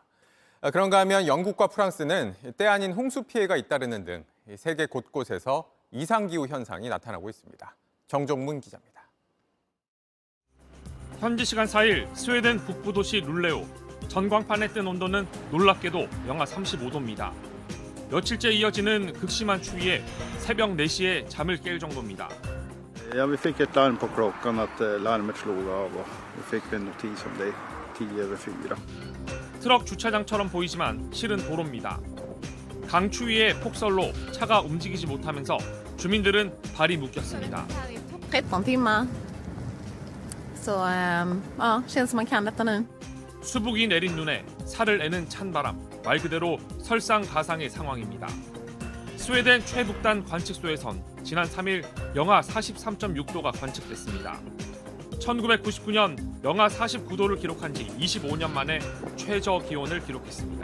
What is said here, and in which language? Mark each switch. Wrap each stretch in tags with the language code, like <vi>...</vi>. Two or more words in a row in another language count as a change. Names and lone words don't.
<ko>그런가 하면 영국과 프랑스는 때 아닌 홍수 피해가 잇따르는 등 세계 곳곳에서 이상기후 현상이 나타나고 있습니다. 정종문 기자입니다. 현지 시간 4일 스웨덴 북부 도시 룰레오. 전광판에 뜬 온도는 놀랍게도 영하 35도입니다. 며칠째 이어지는 극심한 추위에 새벽 4시에 잠을 깰 정도입니다.</ko> <sv>Ja, vi fick ett larm på klockan att larmet slog av och vi fick en notis om det 10:04.</sv> <ko>트럭 주차장처럼 보이지만 실은 도로입니다. 강추위의 폭설로 차가 움직이지 못하면서 주민들은 발이 묶였습니다.</ko> <sv>13 timmar. Så ja, känns som man kan detta nu.</sv> <ko>수북이 내린 눈에 살을 애는 찬바람, 말 그대로 설상가상의 상황입니다. 스웨덴 최북단 관측소에선 지난 3일 영하 43.6도가 관측됐습니다. 1999년 영하 49도를 기록한 지 25년 만에 최저 기온을 기록했습니다.</ko>